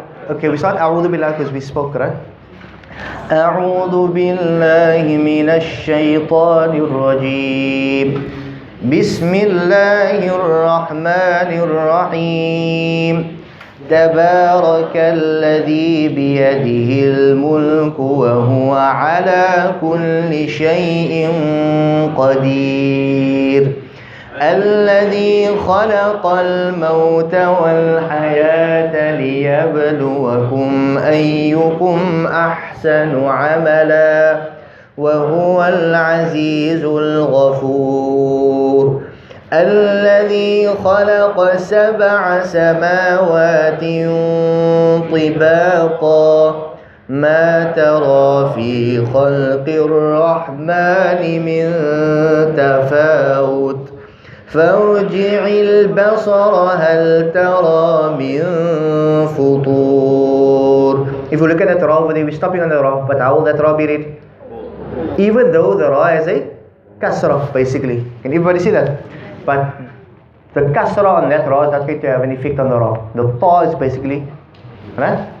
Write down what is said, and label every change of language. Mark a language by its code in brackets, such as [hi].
[en] Okay, we start A'udhu Billah because we spoke, right? [ar] أعوذ بالله من الشيطان الرجيم بسم الله الرحمن الرحيم تبارك الذي بيده الملك وهو على كل شيء قدير الذي خلق الموت والحياة ليبلوكم أيكم أحسن عملا وهو العزيز الغفور الذي خلق 7 سماوات طباقا ما ترى في خلق الرحمن من تفاوت فارجع البصر هل ترى من فطور. [en] If you look at that ra over there, we're stopping on the ra, but how will that ra be read? Even though the ra has a kasra, basically. Can everybody see that? But the kasra on that ra is not going to have an effect on the ra. The ta is basically, right?